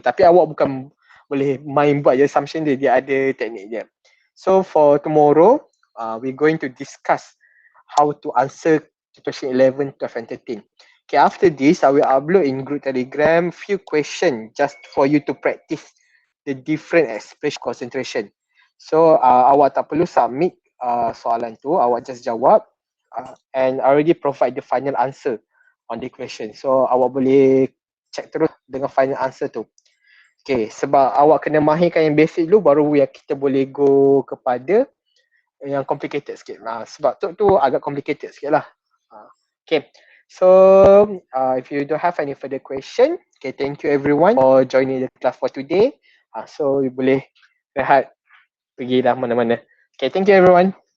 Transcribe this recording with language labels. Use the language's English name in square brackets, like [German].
[Malay] Tapi awak bukan boleh main buat je assumption dia. Dia ada teknik dia. [English] So for tomorrow, we're going to discuss how to answer question 11, 12 and 13. Okay, after this, I will upload in group telegram few questions just for you to practice the different expression concentration. So [Malay] awak tak perlu submit soalan tu, awak just jawab [English] and I already provide the final answer on the question. [Malay] So awak boleh check terus dengan final answer tu. Okay, sebab awak kena mahirkan yang basic dulu baru yang kita boleh go kepada yang complicated sikit. Sebab tu agak complicated sikit lah. [English] Okay, so if you don't have any further question, okay, thank you everyone for joining the class for today. So you [Malay] boleh rehat, pergi dah mana-mana. [English] Okay, thank you everyone.